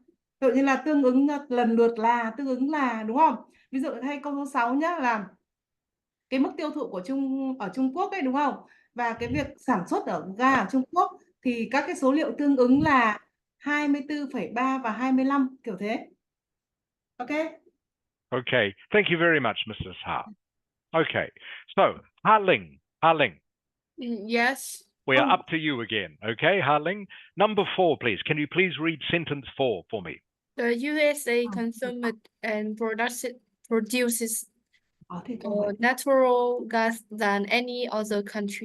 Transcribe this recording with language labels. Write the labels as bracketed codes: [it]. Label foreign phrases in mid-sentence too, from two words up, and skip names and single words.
[vi] Tự nhiên là tương ứng lần lượt là tương ứng là, đúng không? Ví dụ hay câu số 6 nhá, là cái mức tiêu thụ của Trung Quốc ấy, đúng không? Và cái việc sản xuất ở ga ở Trung Quốc thì các cái số liệu tương ứng là 24,3 và 25 kiểu thế. [en] Okay. Okay. Thank you very much, Mrs. Ha. Okay. So, Ha Ling. Yes. We are up to you again. Okay, Ha Ling. Number 4, please. Can you please read sentence 4 for me? The USA consumes and produces natural gas than any other country.